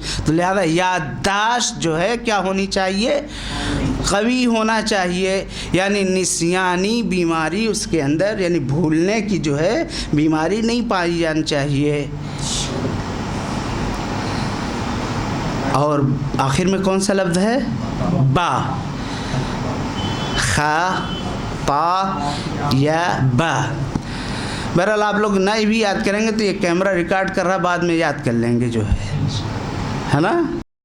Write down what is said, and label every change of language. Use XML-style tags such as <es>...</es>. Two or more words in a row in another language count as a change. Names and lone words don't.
<ur>تو لہذا یادداشت جو ہے کیا ہونی چاہیے؟ قوی ہونا چاہیے. یعنی نسیانی بیماری اس کے اندر, یعنی بھولنے کی جو ہے بیماری نہیں پائی جانی چاہیے. اور آخر میں کون سا لفظ ہے؟ با. خا, تا یا با. بہرحال آپ لوگ نہیں بھی یاد کریں گے تو یہ کیمرہ ریکارڈ کر رہا, بعد میں یاد کر لیں گے جو ہے نا.</ur>